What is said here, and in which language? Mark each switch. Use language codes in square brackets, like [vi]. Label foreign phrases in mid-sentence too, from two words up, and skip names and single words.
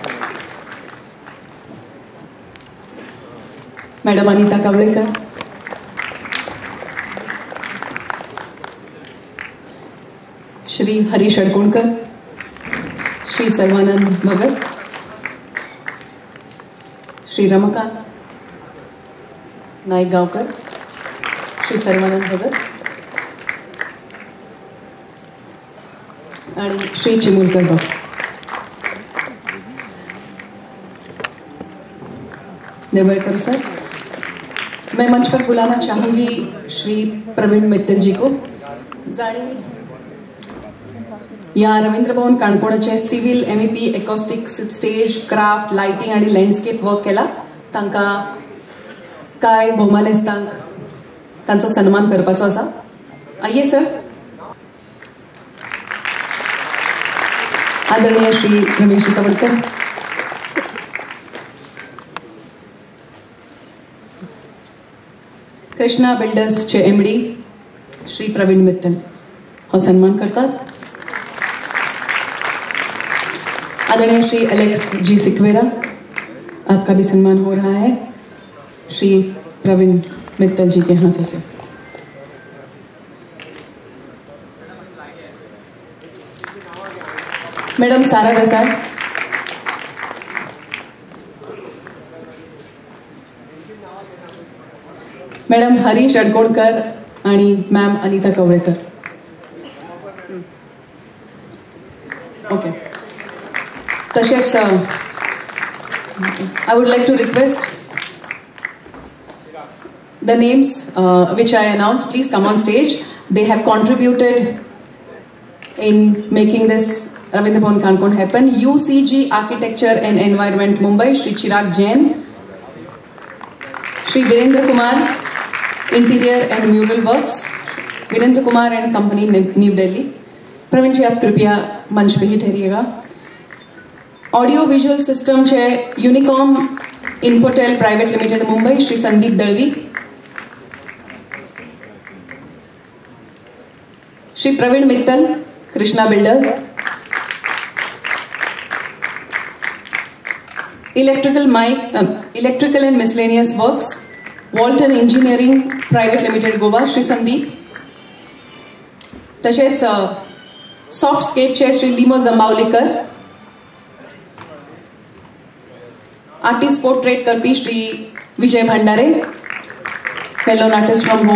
[kok] मॅडम अनिता कावळेकर श्री हरीश अडकोणकर श्री सर्वानंद भगत श्री रमाकांत नाईक गावकर श्री सर्वानंद भगत आणि श्री चिमुलकर बाब देव बरें करूं [hi] सर मैं मंच पर बुलाना चाहूंगी श्री प्रवीण मित्तल जी को. [kok] जाणी या रवींद्र भवन काणकोणचे [en] civil MEP acoustic stage craft lighting [kok] आणि [en] landscape work [kok] केला. तांकां काय भोवमानेस्तांक तांचो सन्मान करपाचो आसा. [hi] आइए सर. आदरणीय श्री रमेश तवडकर. [kok] कृष्णा बिल्डर्सचे MD श्री प्रवीण मित्तल हो सन्मान करतात. [hi] आदरणीय श्री एलेक्स जी सिक्वेरा, आपका भी सम्मान हो रहा है श्री प्रवीण मित्तल जी के हाथों से. मैडम सारा देसाई, मैडम हरीश अडकोणकर आणि मॅम अनिता कवळेकर. ओके. [en] तसेच I would like to request the names which I announced. Please come on stage. They have contributed in making this Ravindra Bhavan Kankon happen. UCG Architecture and Environment Mumbai, Shri Chirag Jain. Shri Virendra Kumar, Interior and Mural Works, Virendra Kumar and Company, New Delhi. [hi] प्रवीण जी, आप कृपया मंच पे ही ठहरिएगा. [en] audio visual system [hi] छे यूनिकॉम इन्फोटेल [en] private limited [hi] मुंबई, श्री संदीप दळवी. श्री प्रवीण मित्तल, कृष्णा बिल्डर्स. [en] Electrical and miscellaneous works, Walton Engineering Private Limited Goa, Shri Sandeep. [kok] तसेच [en] soft scape [kok] श्री लिमो जंबावलीकर. [en] artist portrait [kok] करपी श्री विजय भंडारे, [en] fellow artist from Goa.